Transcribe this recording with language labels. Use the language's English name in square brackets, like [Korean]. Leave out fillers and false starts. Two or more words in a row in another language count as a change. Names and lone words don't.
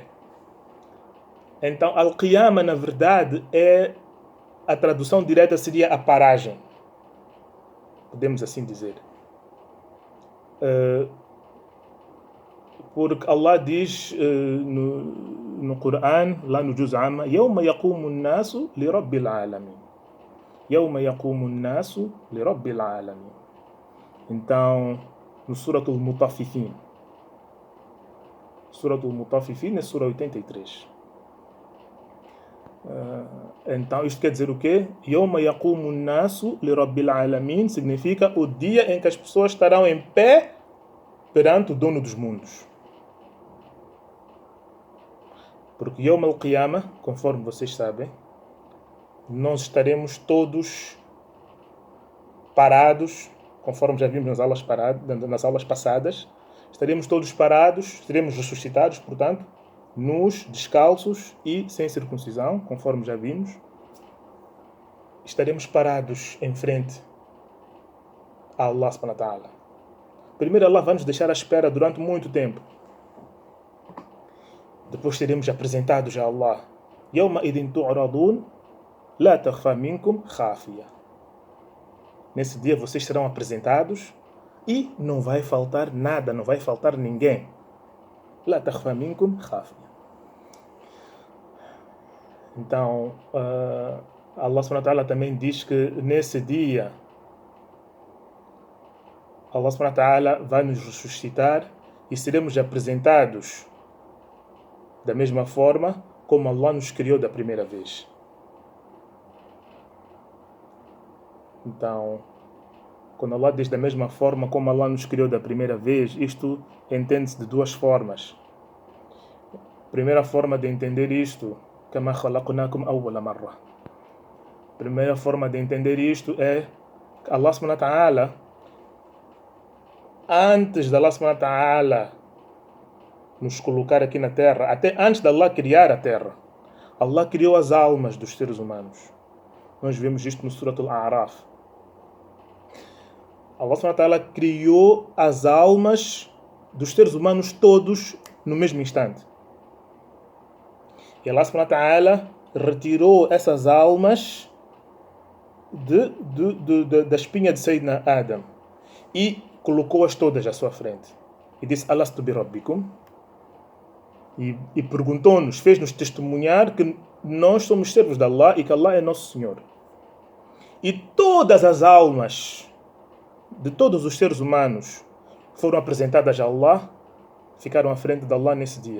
[Portuguese] Então Al-Qiyamah na verdade a tradução direta seria a paragem, podemos assim dizer. Porque Allah diz no Corão, lá no Juz Amma, [Arabic] يَوْمَ يَقُومُ النَّاسُ لِرَبِّ الْعَالَمِينَ. يَوْمَ يَقُومُ النَّاسُ لِرَبِّ الْعَالَمِينَ. [Portuguese] Então, no Suratul Mutaffifin. Suratul Mutaffifin é Sura 83. Então, isto quer dizer o quê? [Arabic] يَوْمَ يَقُومُ النَّاسُ لِرَبِّ الْعَالَمِينَ [Portuguese] significa o dia em que as pessoas estarão em pé perante o dono dos mundos. Porque [Arabic] يوم القيامة, [Portuguese] conforme vocês sabem, nós estaremos todos parados, conforme já vimos nas aulas passadas, estaremos todos parados, seremos ressuscitados, portanto, nus, descalços e sem circuncisão, conforme já vimos. Estaremos parados em frente a Allah [Arabic] سبحانه وتعالى. [Portuguese] Primeiro Allah vai nos deixar à espera durante muito tempo. Depois seremos apresentados a Allah. [Arabic] يومئذ تعرضون لا تخفى منكم خافية. [Portuguese] Nesse dia vocês serão apresentados e não vai faltar nada, não vai faltar ninguém. [Arabic] لا تخفى منكم خافية. [Portuguese] Então, Allah [Arabic] سبحانه وتعالى [Portuguese] também diz que nesse dia Allah [Arabic] سبحانه وتعالى [Portuguese] vai nos ressuscitar e seremos apresentados da mesma forma como Allah nos criou da primeira vez. Então, Quando Allah diz da mesma forma como Allah nos criou da primeira vez, isto entende-se de duas formas. Primeira forma de entender isto, [Arabic] كما خلقناكم أول مرة. [Portuguese] Primeira forma de entender isto é que Allah [Arabic] سبحانه وتعالى, [Portuguese] antes de Allah [Arabic] سبحانه وتعالى [Portuguese] nos colocar aqui na Terra, até antes de Allah criar a Terra, Allah criou as almas dos seres humanos. Nós vemos isto no Surat Al-A'raf. Allah [Arabic] سبحانه وتعالى [Portuguese] criou as almas dos seres humanos todos no mesmo instante. E Allah [Arabic] سبحانه وتعالى [Portuguese] retirou essas almas da espinha de Sayyidina Adam e colocou-as todas à sua frente. E disse: [Arabic] ألست بربكم? [Portuguese] E perguntou-nos, fez-nos testemunhar que nós somos servos de Allah e que Allah é nosso Senhor. E todas as almas de todos os seres humanos foram apresentadas a Allah, ficaram à frente de Allah nesse dia.